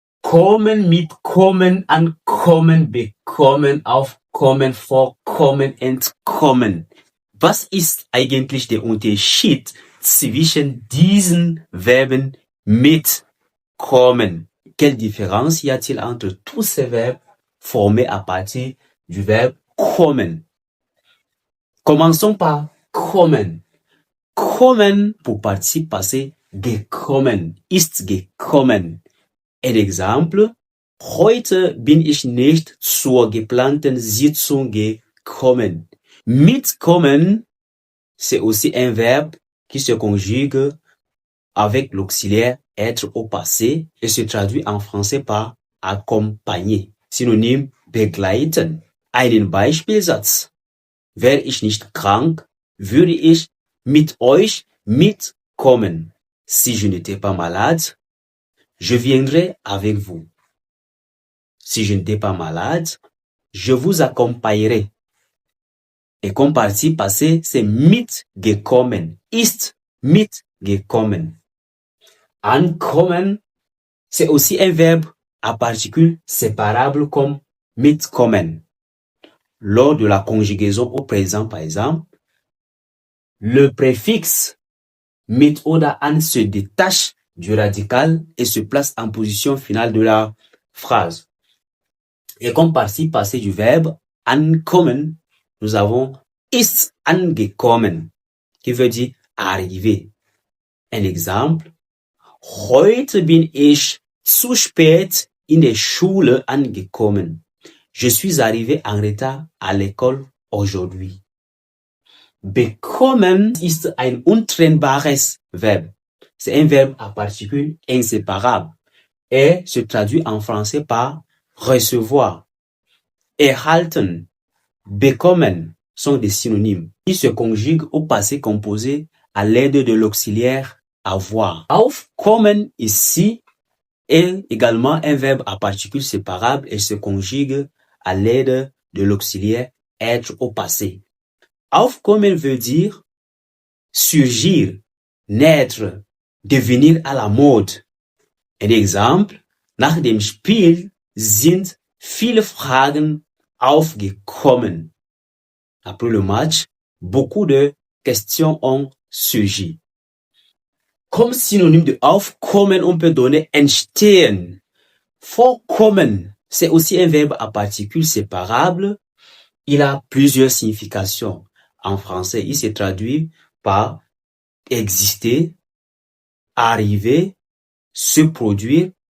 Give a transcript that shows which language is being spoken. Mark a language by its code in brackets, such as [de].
[de] kommen, mitkommen, ankommen, bekommen, aufkommen, vorkommen, entkommen. Was ist eigentlich der Unterschied zwischen diesen Verben mitkommen? [fr] Quelle différence y a-t-il entre tous ces verbes formés à partir du verbe kommen? Commençons par kommen. [de] Kommen [fr] pour participe passé [de] gekommen, ist gekommen. Ein Exemple: Heute bin ich nicht zur geplanten Sitzung gekommen. [fr] Mitkommen, c'est aussi un verbe qui se conjugue avec l'auxiliaire être au passé et se traduit en français par accompagner. [de] Synonym begleiten. Einen Beispielsatz: Wäre ich nicht krank, würde ich mit euch mitkommen. [fr] Si je n'étais pas malade, je viendrai avec vous. Si je n'étais pas malade, je vous accompagnerai. Et comme participe passé, c'est mitgekommen. [de] Ist mitgekommen. [fr] Ankommen, c'est aussi un verbe à particules séparables comme mitkommen. Lors de la conjugaison au présent, par exemple, le préfixe mit oder an se détache du radical et se place en position finale de la phrase. Et comme participe passé du verbe ankommen, nous avons [de] ist angekommen, [fr] qui veut dire arriver. Un exemple: [de] Heute bin ich zu spät in der Schule angekommen. [fr] Je suis arrivé en retard à l'école aujourd'hui. [de] Bekommen ist ein untrennbares Verb. [fr] C'est un verbe à particules inséparables et se traduit en français par recevoir. Erhalten, bekommen sont des synonymes qui se conjuguent au passé composé à l'aide de l'auxiliaire avoir. Aufkommen ici est également un verbe à particules séparables et se conjugue à l'aide de l'auxiliaire être au passé. Aufkommen veut dire surgir, naître, devenir à la mode. Un exemple: [de] Nach dem Spiel sind viele Fragen aufgekommen. [fr] Après le match, beaucoup de questions ont surgi. Comme synonyme de aufkommen, on peut donner entstehen. Vorkommen, c'est aussi un verbe à particules séparables. Il a plusieurs significations. En français, il se traduit par exister, arriver, se produire